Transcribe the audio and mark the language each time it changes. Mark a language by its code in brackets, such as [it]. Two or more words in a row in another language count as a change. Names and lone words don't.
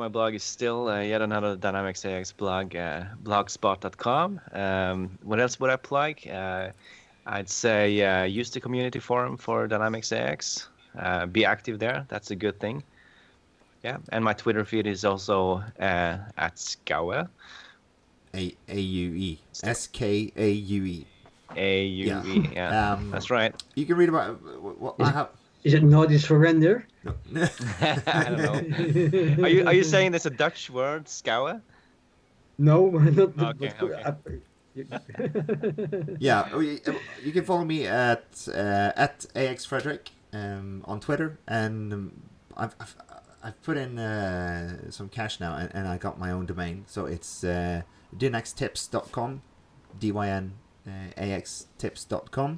[en] My blog is still yet another Dynamics AX blog, blogspot.com. What else would I plug? I'd say use the community forum for Dynamics AX. Be active there. That's a good thing. Yeah, and my Twitter feed is also at Skaue. A-U-E. S-K-A-U-E. A-U-E, yeah. That's right. You can read about what I have. Is it Nordic surrender? No. I don't know. Are you saying there's a Dutch word, Skaue? No, not. Okay. Yeah, you can follow me at AXFrederick on Twitter, and I've put in some cash now, and I got my own domain, so it's dynxtips.com, DYNAXtips.com.